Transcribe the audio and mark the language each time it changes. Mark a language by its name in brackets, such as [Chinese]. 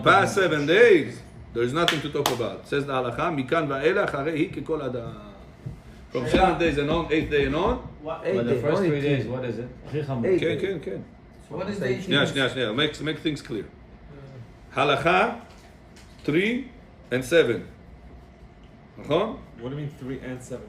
[English] Past 7 days, there's nothing to talk about. Says the halakha, [Hebrew] מכאן ואילך הרי היא ככל אדם. [English] From 7 days and on, 8th day and on, But the first 3 days, what is it? [Hebrew] הכי חמור. [English] Eight. [Hebrew] כן. [English] So what is the 18th? שנייה, make things clear. Halakha, 3 and 7. נכון? What do you mean 3 and 7?